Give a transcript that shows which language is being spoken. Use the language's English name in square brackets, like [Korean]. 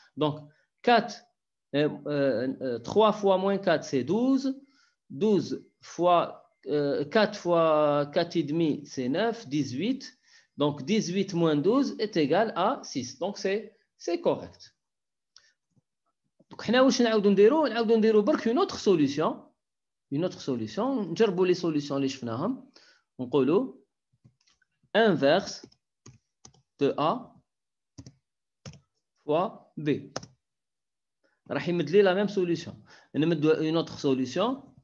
[French] Donc, 3 fois moins 4, c'est 12. 12 fois 4 fois 4 et demi, c'est 9, 18. Donc, 18 moins 12 est égal à 6. Donc, c'est correct. Donc, nous allons dire une autre solution. [Arabic] نجربوا [French] les solutions [Arabic] اللي شفناهم. نقولوا [French] inverse de A fois B. [Arabic] راح يمد لي [French] la même solution. نمد une autre solution.